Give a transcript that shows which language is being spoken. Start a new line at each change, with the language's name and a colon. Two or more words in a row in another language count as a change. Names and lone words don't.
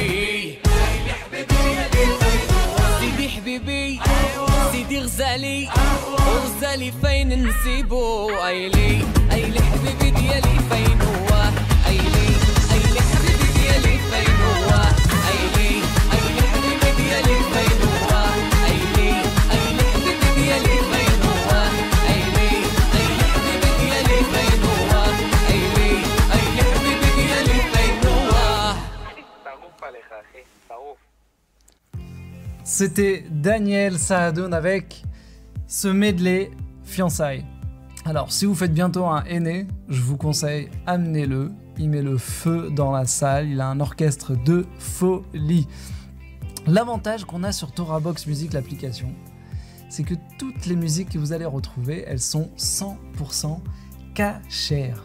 Arabic: سيدي حبيبي سيدي غزالي وغزالي فين نسيبو ايلي ايلي حبيبي ديالي فين هو ايلي ايلي حبيبي ديالي فين هو ايلي ايلي حبيبي ديالي فين هو ايلي ايلي حبيبي ديالي فين هو ايلي ايلي حبيبي ديالي فين هو ايلي ايلي حبيبي ديالي فين هو
Hebrew: שרוף עליך, אחי, שרוף.
French: C'était Daniel Saadoun avec ce medley Fiançailles. Alors, si vous faites bientôt un aîné, je vous conseille, amenez-le. Il met le feu dans la salle. Il a un orchestre de folie. L'avantage qu'on a sur Torah Box Music, l'application, c'est que toutes les musiques que vous allez retrouver, elles sont 100% cachères.